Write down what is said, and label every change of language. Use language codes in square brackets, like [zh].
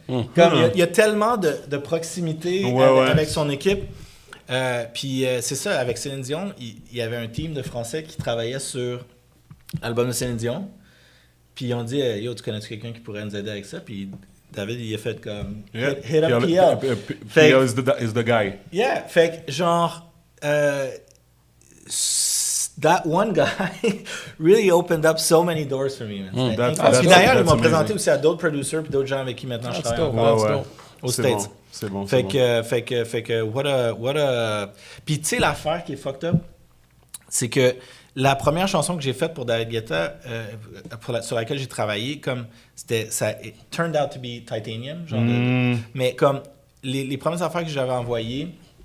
[fr] Comme il y a tellement de proximité avec son équipe. Puis c'est ça, avec Céline Dion, il y avait un team de Français qui travaillait sur l'album de Céline Dion. Puis ils ont dit, yo, tu connais-tu quelqu'un qui pourrait nous aider avec ça? Puis David, il a fait comme, [en] hit up PL. PL is the guy. Yeah, [fr] fait que genre, [en] that one guy really opened up so many doors for me. Man. [fr] Puis d'ailleurs, il m'a présenté aussi à d'autres producers puis d'autres gens avec qui maintenant je travaille encore aux States. C'est bon. Fait que, [en] what a... [fr] Puis tu sais, l'affaire qui est fucked up, c'est que la première chanson que j'ai faite pour David Guetta, sur laquelle j'ai travaillé, comme ça [en] it turned out to be Titanium, [fr] genre mais comme les premières affaires que j'avais envoyées,